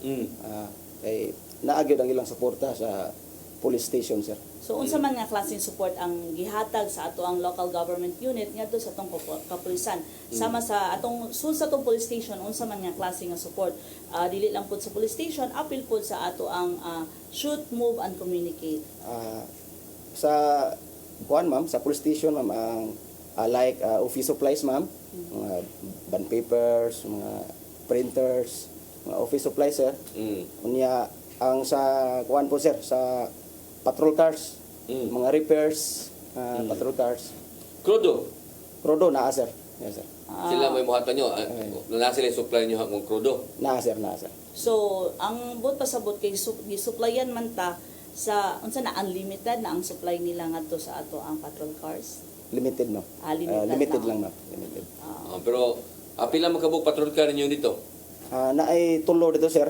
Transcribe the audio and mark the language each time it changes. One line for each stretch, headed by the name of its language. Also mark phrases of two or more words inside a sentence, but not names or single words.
Cebuano: Kay naagyo ang ilang suporta sa police station sir. So unsa man nga klaseng support ang gihatag sa ato ang
English: local government unit
Cebuano: ngadto sa atong kapulisan sama sa atong sa atong
English: police station
Cebuano: unsa man nga klase nga support dili lang pud sa
English: police station
Cebuano: apil pud sa ato ang
English: shoot, move and communicate.
Cebuano: Sa kuan ma'am sa
English: police station
Cebuano: ma'am ang like
English: office supplies
Cebuano: ma'am, mga
English: bond papers,
Cebuano: mga printers, mga
English: office supplies
Cebuano: sir. Unya ang sa kuan po sir sa
English: patrol cars,
Cebuano: mga repairs,
English: patrol cars.
Cebuano: Krudo na sir.
English: Yes sir.
Cebuano: Sila may muhatan nyo. Na sila supply nyo ang krudo. Na sir. So ang buot pasabot kay gi-supplyan man ta sa unsa na unlimited na ang supply nila ngadto sa ato ang
English: patrol cars.
Cebuano: Limited ma'am. Limited lang ma'am. Limited. Pero pila man kabuk
English: patrol car
Cebuano: ninyo dito? Na ay tulo dito sir.